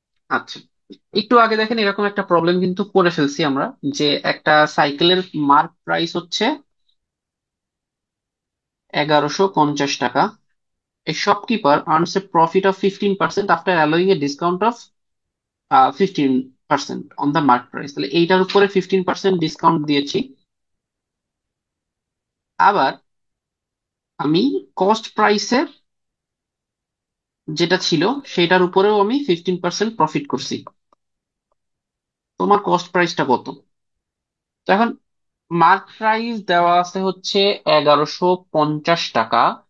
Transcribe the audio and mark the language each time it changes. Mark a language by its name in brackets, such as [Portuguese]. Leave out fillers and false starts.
[Bangla] আচ্ছা, একটু আগে দেখেন এরকম একটা প্রবলেম কিন্তু করে ফেলছি আমরা, যে একটা সাইকেলের মার্ক প্রাইস হচ্ছে 1,150 টাকা। [English] A shopkeeper earns a profit of 15% after allowing a discount of 15% on the mark price। [Bangla] তাহলে এইটার উপরে 15% ডিসকাউন্ট দিয়েছি। আবার আমি কস্ট প্রাইসের যেটা ছিল সেটার উপরেও আমি 15% প্রফিট করছি। তোমার কস্ট প্রাইসটা কত? তো এখন মার্ক প্রাইস দেওয়া আছে হচ্ছে 1,150 টাকা।